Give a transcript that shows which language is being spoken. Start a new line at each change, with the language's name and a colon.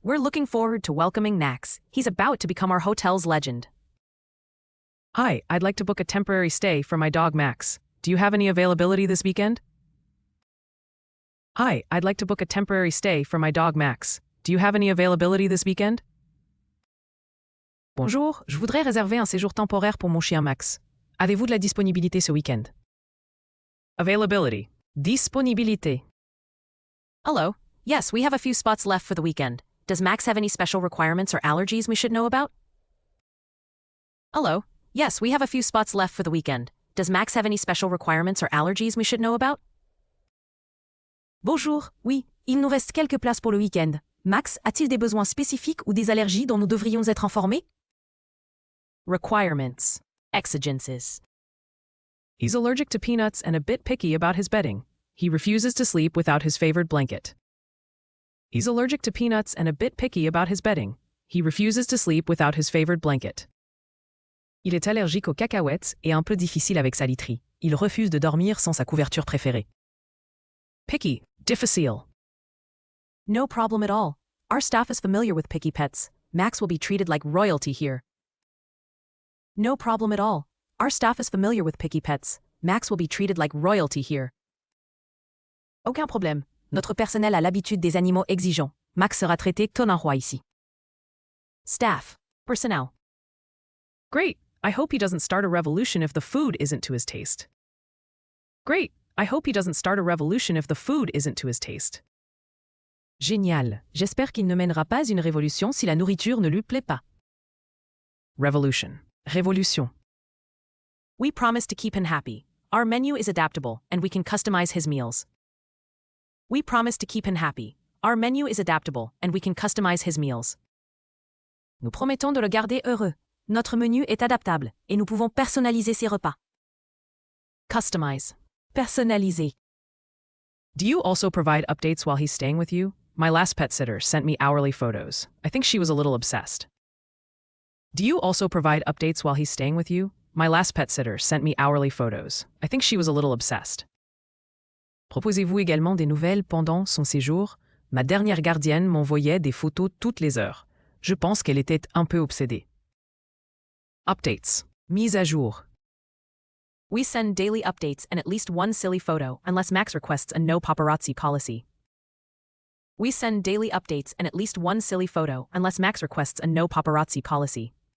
English: We're looking forward to welcoming Max. He's about to become our hotel's legend. Hi, I'd like to book a temporary stay for my dog Max. Do you have any availability this weekend? Hi, I'd like to book a temporary stay for my dog Max. Do you have any availability this weekend?
French: Bonjour, je voudrais réserver un séjour temporaire pour mon chien Max. Avez-vous de la disponibilité ce week-end?
English: Availability. Disponibilité. Hello. Yes, we have a few spots left for the weekend. Does Max have any special requirements or allergies we should know about? Hello. Yes, we have a few spots left for the weekend. Does Max have any special requirements or allergies we should know about?
French: Bonjour, oui, il nous reste quelques places pour le week-end. Max a-t-il des besoins spécifiques ou des allergies dont nous devrions être informés?
English: Requirements. Exigences. He's allergic to peanuts and a bit picky about his bedding. He refuses to sleep without his favorite blanket. He's allergic to peanuts and a bit picky about his bedding. He refuses to sleep without his favorite blanket.
French: Il est allergique aux cacahuètes et un peu difficile avec sa literie. Il refuse de dormir sans sa couverture préférée.
English: Picky, difficile. No problem at all. Our staff is familiar with picky pets. Max will be treated like royalty here. No problem at all. Our staff is familiar with picky pets. Max will be treated like royalty here.
French: Aucun problème. Notre personnel a l'habitude des animaux exigeants. Max sera traité comme un roi ici.
English: Staff. Personnel. Great. I hope he doesn't start a revolution if the food isn't to his taste. Great. I hope he doesn't start a revolution if the food isn't to his taste.
French: Génial. J'espère qu'il ne mènera pas une révolution si la nourriture ne lui plaît pas.
English: Revolution. Révolution. We promise to keep him happy. Our menu is adaptable, and we can customize his meals. We promise to keep him happy. Our menu is adaptable, and we can customize his meals.
French: Nous promettons de le garder heureux. Notre menu est adaptable, et nous pouvons personnaliser ses repas.
English: Customize. Personnaliser. Do you also provide updates while he's staying with you? My last pet sitter sent me hourly photos. I think she was a little obsessed. Do you also provide updates while he's staying with you? My last pet sitter sent me hourly photos. I think she was a little obsessed.
French: Proposez-vous également des nouvelles pendant son séjour? Ma dernière gardienne m'envoyait des photos toutes les heures. Je pense qu'elle était un peu obsédée.
English: Updates. Mise à jour. We send daily updates and at least one silly photo, unless Max requests a no paparazzi policy. We send daily updates and at least one silly photo, unless Max requests a no paparazzi policy.